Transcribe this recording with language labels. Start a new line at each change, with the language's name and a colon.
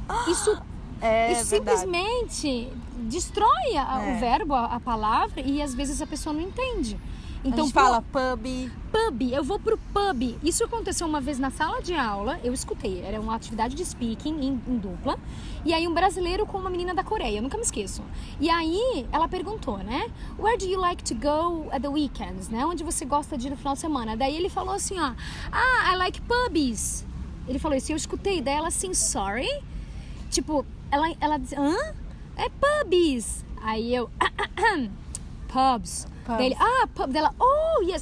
Portuguese: Isso simplesmente destrói o verbo, a palavra, e às vezes a pessoa não entende. Então, a gente fala pub. Eu vou pro pub. Isso aconteceu uma vez na sala de aula, eu escutei, era uma atividade de speaking em dupla, e aí um brasileiro com uma menina da Coreia, eu nunca me esqueço. E aí ela perguntou, né?
English: Where do you like to go at the weekends, né?
Portuguese: Onde você gosta de ir no final de semana? Daí ele falou assim,
English: I like pubs.
Portuguese: Ele falou isso, e eu escutei dela assim,
English: sorry?
Portuguese: Tipo, ela disse, é pubs. Aí eu, pubs. Daí ele, pub dela,
English: oh, yes.